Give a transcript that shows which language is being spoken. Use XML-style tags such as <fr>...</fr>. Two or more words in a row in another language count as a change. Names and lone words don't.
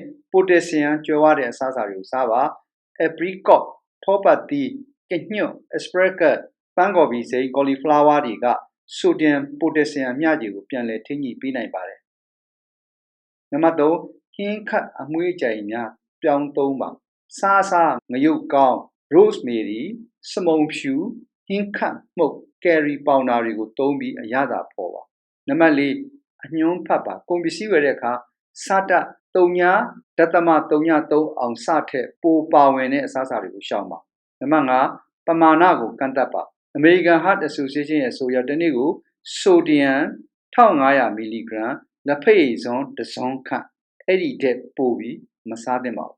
<my>ပိုတက်ဆီယမ်ကျွဲဝတဲ့အစားအစာတွေကိုစားပါ apricot ထောပတ်သီးကညွန့် asparagus ပန်းကော်ပီစိမ်း cauliflower တွေကဆိုဒီယမ်ပိုတက်ဆီယမ်မျှခြေကိုပြန်လည်ထိန်းညှိပေးနိုင်ပါတယ်နံပါတ်3ဟင်းခတ်အမွှေးကြိုင်များပြောင်းသုံးပါစားငရုတ်ကောင်း rosemary စမုံဖြူဟင်းခတ်မှုတ်</my> <en>curry powder</en> <my>တွေကိုသုံးပြီးအရသာဖော်ပါနံပါတ်4အညွှန်းဖတ်ပါကုန်ပစ္စည်းဝယ်တဲ့အခါစတ 3.3အောင်စထက်ပိုပါဝင်တဲ့အစားအစာတွေကိုရှောင်ပါနံပါတ်5ပမာဏကိုကန့်သတ်ပါ American Heart Association ရဲ့ဆိုရတစ်နေ့ကိုဆိုဒီယမ်1500မီလီဂရမ်လက်ဖက်ရည်စွန်းတစ်စွန်းခန့်အဲ့ဒီတက်ပို့ပြီးမစားသင့်ပါဘူး</my>